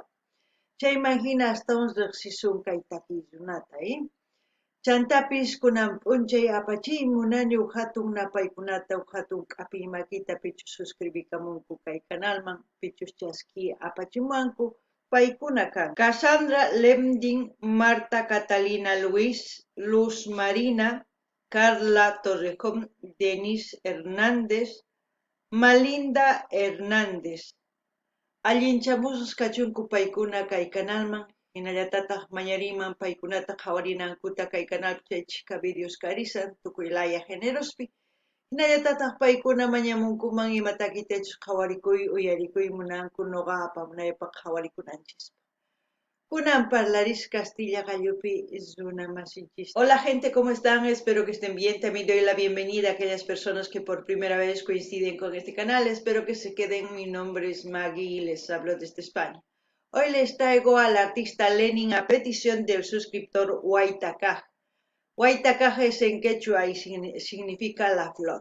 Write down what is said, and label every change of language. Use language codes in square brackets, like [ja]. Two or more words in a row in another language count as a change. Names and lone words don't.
[qu] Chayman hina astawan riqsisun kay takiy runata, Chantapis kunan p'unchay apachiy munani huk hatun napaykunata huk hatun k'apiy makita pichus suscribikamunku kay kanalman pichus chaski apachimuwanku paykuna kan Cassandra Lemdin, Marta Catalina Luis, Luz Marina, Carla Torrejón, Denise Hernández, Malinda Hernández. Allinchamusqas kachunku paykuna kay kanalman, hinallatataq mañariyman paykunata qhawarinankuta kay kanalpi chaychika videos karisan tukuylaya generospi. Hinallatataq paykuna mañamunkuman imatakitachus qhawarikuy uyarikuy munanku noqa apamunaypaq qhawarikunanchis. Kunan parlaris Castilla Gallupi runa masinchis. [es] Hola gente, ¿cómo están? Espero que estén bien. También doy la bienvenida a aquellas personas que por primera vez coinciden con este canal. Espero que se queden. Mi nombre es Maggie y les hablo desde España. Hoy les traigo al artista Lenin a petición del suscriptor Huaytacaj. Huaytacaj es en quechua y significa la flor.